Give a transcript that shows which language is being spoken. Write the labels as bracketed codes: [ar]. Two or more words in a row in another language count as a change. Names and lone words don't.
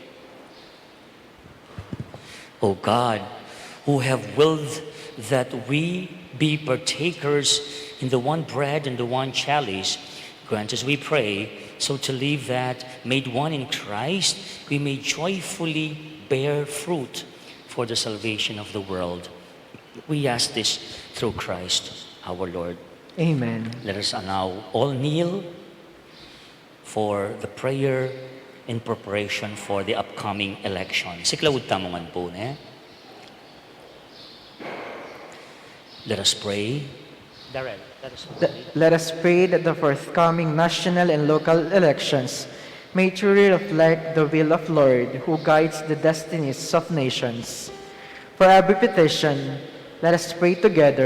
[en] O God, who have willed that we be partakers in the one bread and the one chalice, grant us, we pray, so to live that, made one in Christ, we may joyfully bear fruit for the salvation of the world. We ask this through Christ our Lord. Amen. Let us now all kneel for the prayer in preparation for the upcoming election. [pam] Siklawud tamongan po, ne? [en] Let us pray. Darrell, let us pray. Let us pray that the forthcoming national and local elections may truly reflect the will of Lord who guides the destinies of nations. For every petition, let us pray together.